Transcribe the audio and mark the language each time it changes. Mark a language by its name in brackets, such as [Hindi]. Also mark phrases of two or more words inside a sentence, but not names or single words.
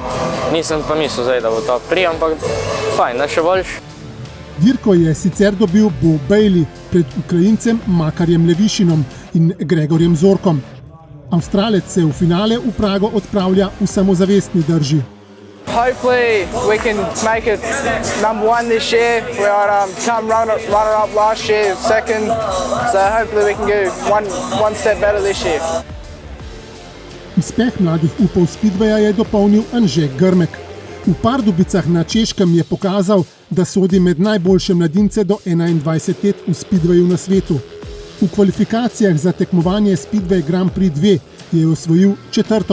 [Slovenian] Nisem pa mislil zdaj, da bo top 3, ampak fajn, da še boljši. Dirko je sicer dobil Bo Bailey pred Ukrajincem Makarjem Levišinom in Gregorjem Zorkom. Avstralec se v finale v Prago odpravlja v samozavestni drži. [English] Hopefully we can make it number 1 this year. We are runner-up last year, second, so hopefully we can go one step better this year. [Slovenian] Uspeh mladih upov Speedwaya je dopolnil Anže Grmek. V Pardubicah na Češkem je pokazal, da sodi med najboljše mladince do 21 let v Speedwayu na svetu. V kvalifikacijah za tekmovanje Speedway Grand Prix 2 je osvojil 4.